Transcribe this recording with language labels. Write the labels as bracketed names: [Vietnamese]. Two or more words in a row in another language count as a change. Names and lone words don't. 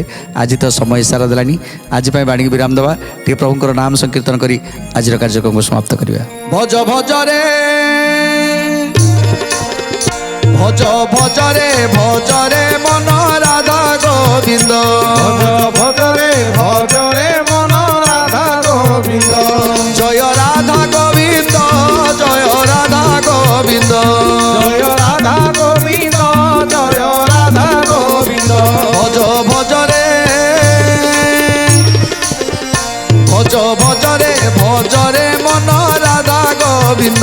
[Odia] ଆଜି ତ ସମୟ ଇସାରା ଦେଲାଣି, ଆଜି ପାଇଁ ବାଣୀକି ବିରାମ ଦେବା, ଟିକେ ପ୍ରଭୁଙ୍କର ନାମ ସଂକୀର୍ତ୍ତନ କରି ଆଜିର କାର୍ଯ୍ୟକ୍ରମକୁ ସମାପ୍ତ କରିବା। ଭଜ ଭଜରେ ମନ ରାଧା ଗୋବିନ୍ଦ, ଭଜରେ ମନ ରାଧା ଗୋବିନ୍ଦ, [Bangla] ଜୟ ରାଧା গোবিন্দ, জয় রাধা গোবিন্দ, জয় রাধা গোবিন্দ, জয় রাধা গোবিন্দ। ভজরে মন রাধা গোবিন্দ,